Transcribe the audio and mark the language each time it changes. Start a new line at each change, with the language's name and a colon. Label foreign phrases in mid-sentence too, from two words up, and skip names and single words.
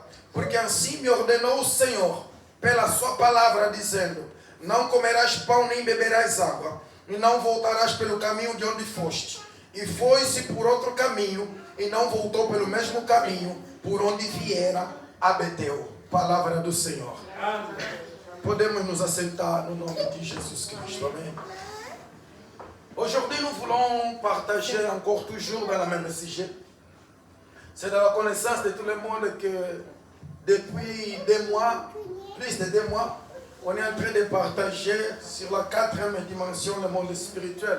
Portuguese: Porque assim me ordenou o Senhor, pela sua palavra, dizendo: Não comerás pão, nem beberás água, e não voltarás pelo caminho de onde foste. E foi-se por outro caminho, e não voltou pelo mesmo caminho por onde viera a Betel. Palavra do Senhor. Podemos nos assentar no nome de Jesus Cristo. Amém.
French: Aujourd'hui, nous voulons partager encore toujours dans le même sujet. C'est dans la connaissance de tout le monde que depuis 2 mois, plus de 2 mois, on est en train de partager sur la 4e dimension le monde spirituel.